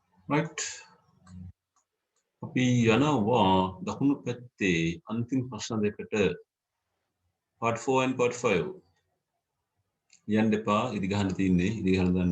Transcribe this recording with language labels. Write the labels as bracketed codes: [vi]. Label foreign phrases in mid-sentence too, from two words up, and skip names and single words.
[si] right. අපි යනවා දකුණු පැත්තේ අන්තිම ප්‍රශ්න දෙකට [en] part 4 and part 5 [si] යන්න එපා ඉදි ගහන්න තියෙන්නේ ඉදි ගහන්න දාන්න.